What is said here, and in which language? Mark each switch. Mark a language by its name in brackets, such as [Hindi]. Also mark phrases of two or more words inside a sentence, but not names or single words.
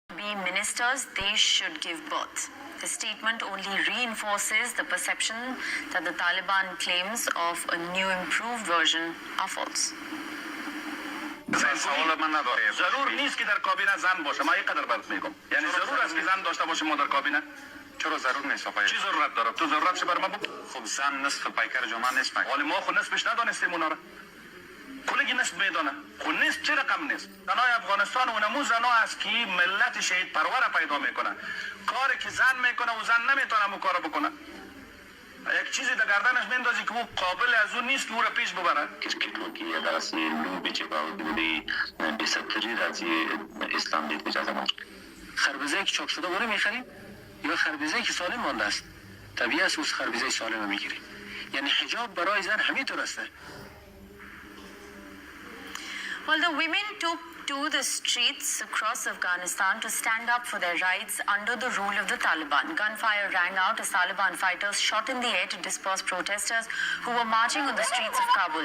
[English] be ministers, they should give birth. The statement only reinforces the perception that the Taliban claims of a new improved version are false. [Persian] سوال من نداره. ضرور نیست که در کابینه زن باشه. من اینقدر برات میگم. یعنی ضرور است که زن داشته باشه ما در کابینه. چرا ضرور نیست آقای؟ چی ضرورت داره؟ تو ضرورتش بر ما بگو. خب زن نصف پیکر جامعه نیست. ولی ما خود نصفش ندانستیم اونا را. کلگی نصف میدانه. خود نیست چه رقم نیست. زنای افغانستان اونمون زنا است که ملت شهید پرور پیدا میکنه. کاری که زن میکنه و زن نمیتونه اون کارو بکنه. یک چیزی در گردنش میندازی که او قابل از اون نیست که او را پیش ببره. [Pashto] کرکټ کې داسې لوبې چې باوجود بی‌ستری راځي اسلام دې اجازه نه [Persian] خربزه‌ای که چاق شده برای میخریم یا خربزه‌ای که سالم مانده است. طبیعی است از خربزه سالم میگیریم. یعنی حجاب برای زن همینطور است. [English] Well, the women took to the streets across Afghanistan to stand up for their rights under the rule of the Taliban. Gunfire rang out as Taliban fighters shot in the air to disperse protesters who were marching on the streets of Kabul.